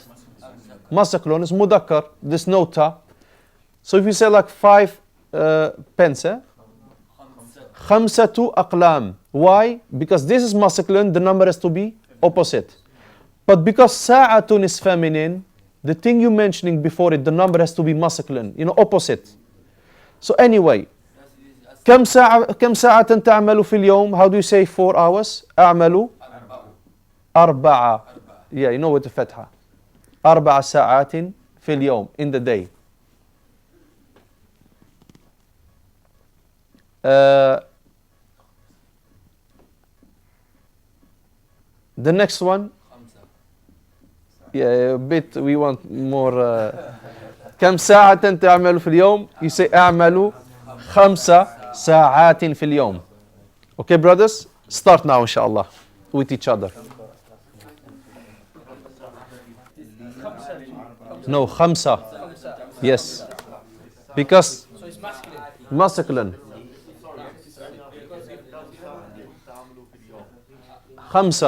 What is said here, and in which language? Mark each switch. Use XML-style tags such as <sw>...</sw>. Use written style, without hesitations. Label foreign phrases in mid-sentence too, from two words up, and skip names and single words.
<en>Masculine is mudakkar, there's no ta. So if you say like 5 pens,</en> <ar>خمسة أقلام.</ar> <en>Why? Because this is masculine, the number has to be opposite. But because sa'atun is feminine, the thing you're mentioning before it, the number has to be masculine, you know, opposite. So anyway,</en> <ar>كم ساعة تعمل في اليوم?</ar> <en>How do you say 4 hours?</en> <ar>أعمل أربعة.</ar> <en>Yeah, you know with the fatha.</en> <ar>4 ساعات في اليوم,</ar> <en>in the day. The next one. Yeah, a bit, we want more.</en> <ar>كم ساعة تعمل في اليوم?</ar> <en>You say</en> <ar>أعمل 5 ساعات في اليوم.</ar> <en>Okay, brothers? Start now, inshallah, with each other. No, 5. Yes. Because masculine. 5.</en>